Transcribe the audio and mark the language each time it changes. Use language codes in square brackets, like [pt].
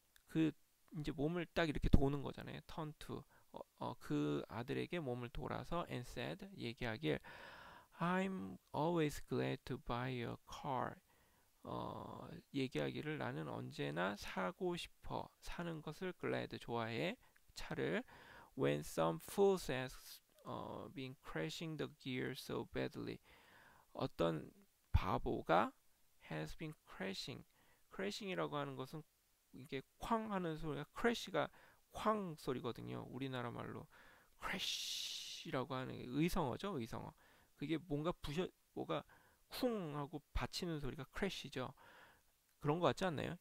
[ko] 그 이제 몸을 딱 이렇게 도는 거잖아요. [en] turn to [ko] 그 아들에게 몸을 돌아서 [en] and said [ko] 얘기하길 [en] I'm always glad to buy a car. [ko] 얘기하기를 나는 언제나 사고 싶어. 사는 것을 glad 좋아해. 차를 [en] when some fool has been crashing the gear so badly. [ko] 어떤 바보가 has been crashing이라고 하는 것은 이게 쾅 하는 소리가 crash가 쾅 소리거든요. 우리나라 말로 crash라고 하는 의성어죠, 의성어. 그게 뭔가 뭐가 쿵 하고 받치는 소리가 crash죠. 그런 거 같지 않나요?